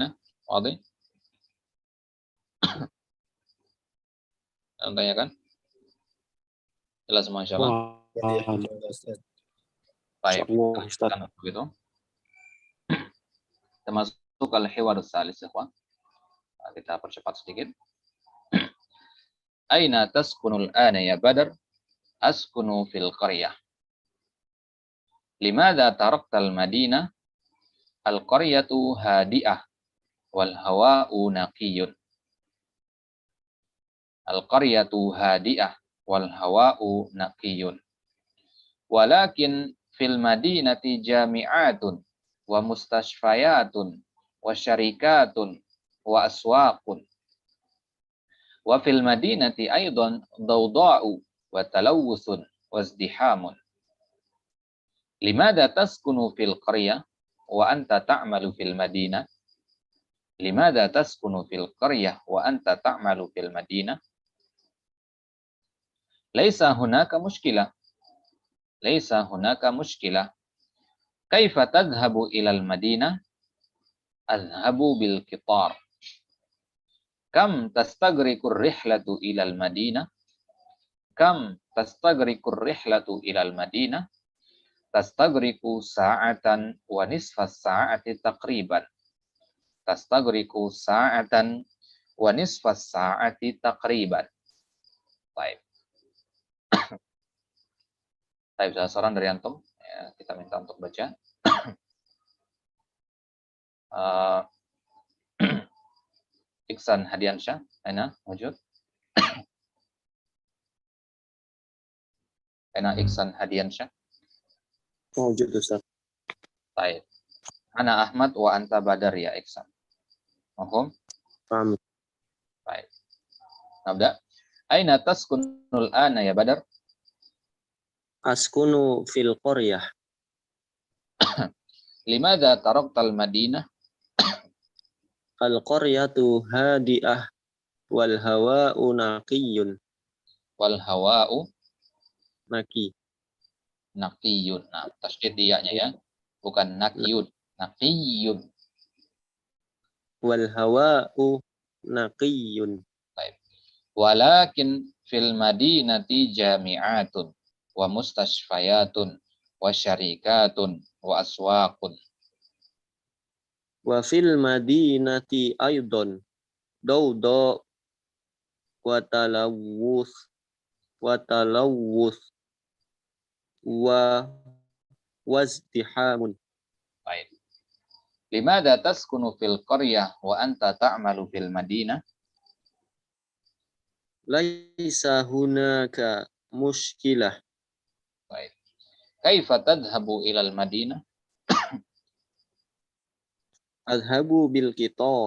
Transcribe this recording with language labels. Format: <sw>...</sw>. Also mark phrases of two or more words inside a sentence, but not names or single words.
<id>Wadih? Anda tanyakan? Jelas semua insyaallah. Baik. Kan begitu. Kita masuk</id> <ar>الحوار الثالث</ar> <id>ya, kawan. Kita percepat sedikit.</id> <ar>أين تسكن الآن يا Badr? أسكن في القرية. لماذا تركت المدينة? القرية هادئة والهواء نقي. القرية هادئة والهواء نقي. ولكن في المدينة جامعات ومستشفيات وشركات وأسواق. وفي المدينة أيضا ضوضاء وتلوث وازدحام. لماذا تسكن في القرية وأنت تعمل في المدينة? لماذا تسكن في القرية وأنت تعمل في المدينة? ليس هناك مشكلة. ليس هناك مشكلة. كيف تذهب إلى المدينة? أذهب بالقطار. كم تستغرق الرحلة إلى المدينة? كم تستغرق الرحلة إلى المدينة? تستغرق ساعة ونصف الساعة تقريبا. تستغرق ساعة ونصف الساعة تقريبا.</ar> <id>Baik. Baik, saran dari antum. Ya, kita minta untuk baca. Iksan Hadiansyah,</id> <ar>أين وجود? Aina Iksan Hadiansyah? وجود أستاذ.</ar> <id>Baik.</id> <ar>Ana Ahmad wa anta Badar ya Iksan. مفهوم?</ar> <id>Paham. Baik. Nabda.</id> <ar>أين تسكن الآن يا Badar? أسكن في القرية. لماذا تركت المدينة? القرية هادئة والهواء نقي. والهواء نقي.</ar> <id>naqiyun. Nah, tasydid dia-nya ya. Bukan naqiyun. Naqiyun.</id> <ar>والهواء نقي.</ar> <id>Baik.</id> <ar>ولكن في المدينة جامعات ومستشفيات وشركات وأسواق. وفي المدينة أيضا ضوضاء وتلوث وازدحام.</ar> <id>Baik.</id> <ar>لماذا تسكن في القرية وأنت تعمل في المدينة? ليس هناك مشكلة.</ar> <id>Baik.</id> <ar>كيف تذهب إلى المدينة? أذهب بالقطار.</ar>